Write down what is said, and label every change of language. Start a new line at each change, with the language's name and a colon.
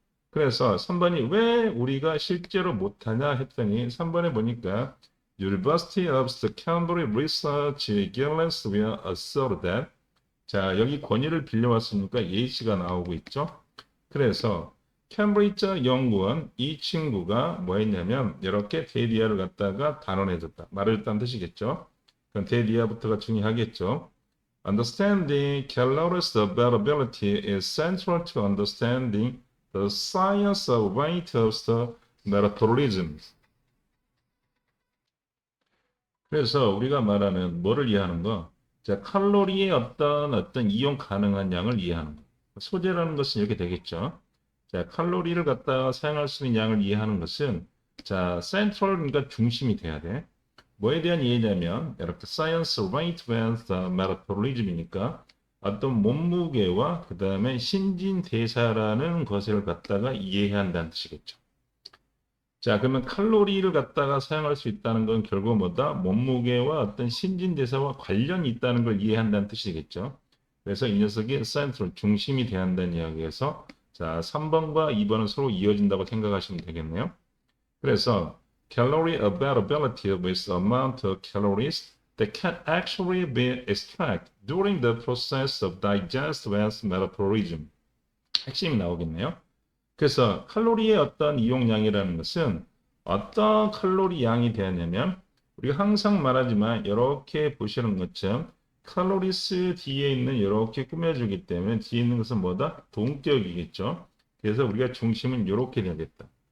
Korean: 그래서 3번이 왜 우리가 실제로 못하냐 했더니 3번에 보니까
English: University of the Cambridge Research Guidelines will assert that
Korean: 자 여기 권위를 빌려왔으니까 예시가 나오고 있죠. 그래서 캠브리지 연구원 이 친구가 뭐 했냐면 이렇게 데이디아를 갖다가 단언해줬다. 말해줬다는 뜻이겠죠. 그럼 데이디아부터가 중요하겠죠.
English: Understanding calories availability is central to understanding the science of weight of the metabolism.
Korean: 그래서 우리가 말하는 뭐를 이해하는 거? 자, 칼로리의 어떤 이용 가능한 양을 이해하는 거. 소재라는 것은 이렇게 되겠죠. 자, 칼로리를 갖다가 사용할 수 있는 양을 이해하는 것은 자, 센트럴 그러니까 중심이 돼야 돼. 뭐에 대한 이해냐면 이렇게
English: science weight with metabolism
Korean: 이니까 어떤 몸무게와 그 다음에 신진대사라는 것을 갖다가 이해해야 한다는 뜻이겠죠. 자, 그러면 칼로리를 갖다가 사용할 수 있다는 건 결국 뭐다? 몸무게와 어떤 신진대사와 관련이 있다는 걸 이해한다는 뜻이겠죠. 그래서 이 녀석이 센트럴, 중심이 돼야 한다는 이야기에서 자, 3번과 2번은 서로 이어진다고 생각하시면 되겠네요.
English: 그래서 calorie availability with amount of calories that can actually be extracted during the process of digestive metabolism.
Korean: 핵심이 나오겠네요. 그래서 칼로리의 어떤 이용량이라는 것은 어떤 칼로리 양이 되었냐면 우리가 항상 말하지만 이렇게 보시는 것처럼 칼로리스 뒤에 있는 이렇게 꾸며주기 때문에 뒤에 있는 것은 뭐다? 동격이겠죠. 그래서 우리가 중심은 이렇게 되겠다.